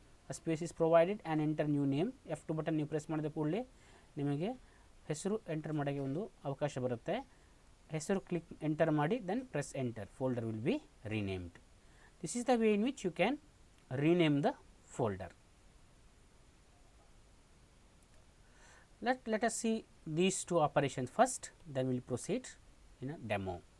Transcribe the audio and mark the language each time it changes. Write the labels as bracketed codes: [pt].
[en] A space is provided and enter new name. [kn] F2 button ನೀವು press ಮಾಡಿದ ಕೂಡಲೇ ನಿಮಗೆ ಹೆಸರು ಎಂಟರ್ ಮಾಡೋಕ್ಕೆ ಒಂದು ಅವಕಾಶ ಬರುತ್ತೆ. ಹೆಸರು ಕ್ಲಿಕ್ ಎಂಟರ್ ಮಾಡಿ, [en] Then press enter. Folder will be renamed. This is the way in which you can rename the folder. Let us see these two operations first, then we will proceed in a demo.